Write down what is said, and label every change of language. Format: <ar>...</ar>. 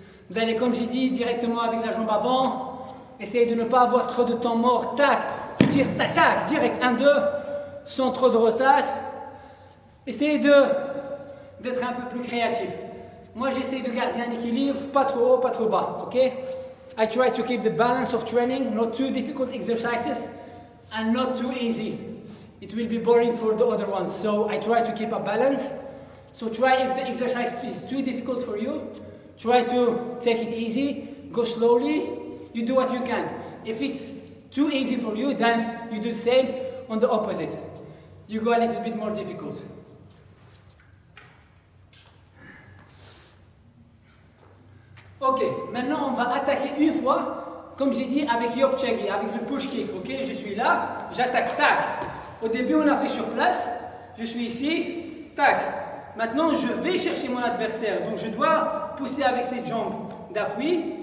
<fr>D'aller, comme j'ai dit, directement avec la jambe avant. Essayez de ne pas avoir trop de temps mort. Tac, tu tires, tac, tac, direct, 1, 2, sans trop de retard. Essayez d'être un peu plus créatif. Moi, j'essaie de garder un équilibre, pas trop haut, pas trop bas, ok?</fr> <en>I try to keep the balance of training, not too difficult exercises and not too easy. It will be boring for the other ones. So I try to keep a balance. So try, if the exercise is too difficult for you, try to take it easy, go slowly, you do what you can. If it's too easy for you, then you do the same on the opposite. You go a little bit more difficult.</en> <fr>Ok, maintenant on va attaquer une fois, comme j'ai dit, avec Yop Chagi, avec le push kick. Ok, je suis là, j'attaque, tac. Au début on a fait sur place, je suis ici, tac. Maintenant je vais chercher mon adversaire, donc je dois pousser avec cette jambe d'appui.</fr>